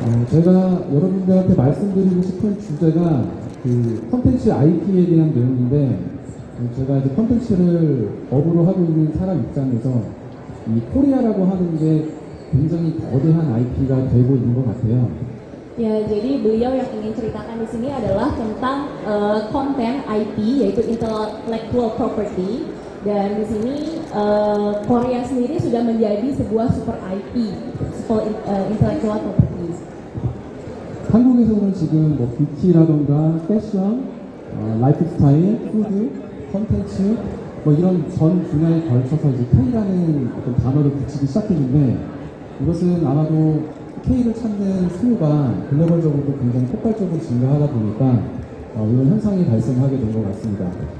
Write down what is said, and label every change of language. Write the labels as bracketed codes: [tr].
[ko] 제가 여러분들한테 말씀드리고 싶은 주제가 그 콘텐츠 IP에 대한 내용인데 제가 이제 콘텐츠를 업으로 하고 있는 사람 입장에서 이 코리아라고 하는 게 굉장히 거대한 IP가 되고 있는 것 같아요. [id] Ya, jadi beliau yang ingin ceritakan di sini adalah tentang konten IP, yaitu intellectual property, dan di sini Korea sendiri sudah menjadi sebuah super IP, super intellectual property. [ko] 한국에서는 지금 뭐 뷰티라던가 패션, 라이프스타일, 푸드, 콘텐츠 뭐 이런 전 분야에 걸쳐서 이제 K라는 어떤 단어를 붙이기 시작했는데 이것은 아마도 K를 찾는 수요가 글로벌적으로도 굉장히 폭발적으로 증가하다 보니까 이런 현상이 발생하게 된 것 같습니다.